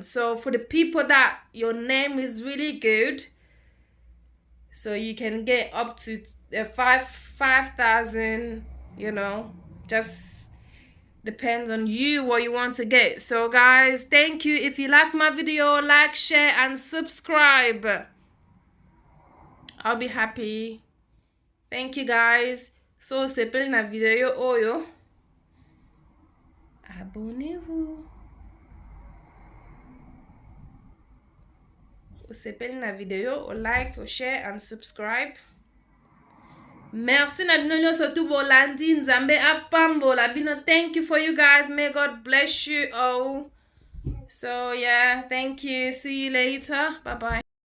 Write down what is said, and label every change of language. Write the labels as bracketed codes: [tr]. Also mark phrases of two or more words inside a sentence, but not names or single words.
[en] So for the people that your name is really good, so you can get up to 5,000, you know, just depends on you what you want to get. So guys, thank you. If you like my video, like, share and subscribe. I'll be happy. Thank you guys. [ln] So sepele na video oyo, abonnez-vous. Sepele na video, [en] like, share and subscribe. [ln] Merci na bino nyonso tu bolandi, nzambe apambola bino. [en] Thank you for you guys. May God bless you all. So yeah, thank you. See you later. Bye bye.